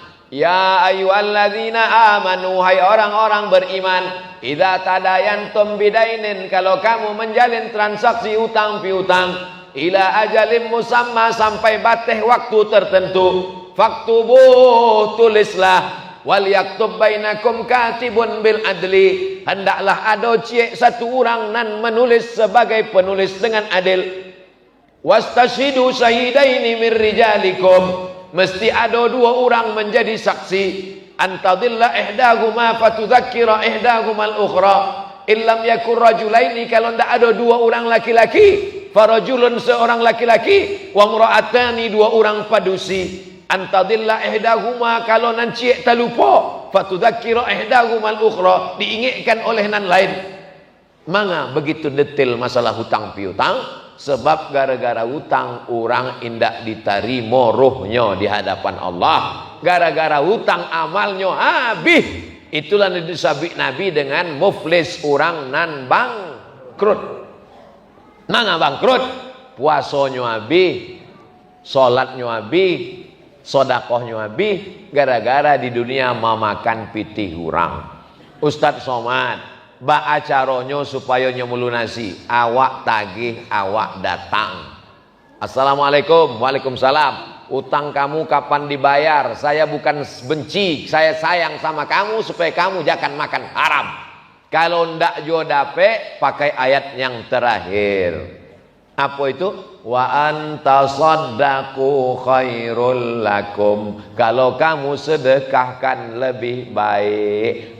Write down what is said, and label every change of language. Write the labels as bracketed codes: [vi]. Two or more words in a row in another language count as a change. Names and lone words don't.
[ar] يا أيها الذين آمنوا, [id] hai orang-orang beriman, [ar] إذا تداينتم بدين, [id] kalau kamu menjalin transaksi utang piutang, [ar] إلى أجل مسمى, [id] sampai batas waktu tertentu, faktubuh, tulislah, [ar] وليكتب بينكم كاتب بالعدل, [id] hendaklah ada satu orang nan menulis sebagai penulis dengan adil. [ar] واستشهدوا شهيدين من رجالكم, [id] mesti ada dua orang menjadi saksi. [ar] أن تضل إحداهما فتذكر إحداهما الأخرى إن لم يكونا رجلين, [min] kalau ndak ada dua orang laki-laki, farajulun seorang laki-laki, [ar] وامرأتان [min] dua orang padusi. [ar] أن تضل إحداهما, [min] kalau nan ciek terlupa, [ar] فتذكر إحداهما الأخرى, [min] diingatkan oleh nan lain. Manga begitu detail masalah hutang piutang? [id] Sebab gara-gara hutang orang indak diterima rohnya di hadapan Allah. Gara-gara hutang amalnya habis. Itulah disebut Nabi dengan muflis, orang nan bangkrut. [min] Nang bangkrut, puasanya habis, salatnya habis, sedekahnya habis, gara-gara di dunia memakan pitih orang. Ustaz Somad, ba acaronyo supaya nyemulunasi, awak tagih, awak datang. [ar] السلام عليكم. وعليكم السلام. [id] Utang kamu kapan dibayar? Saya bukan benci, saya sayang sama kamu supaya kamu jangan makan haram. [min] Kalau ndak jo dape, pakai ayat yang terakhir. [id] Apa itu? [ar] وأن تصدقوا خير لكم, [id] kalau kamu sedekahkan lebih baik.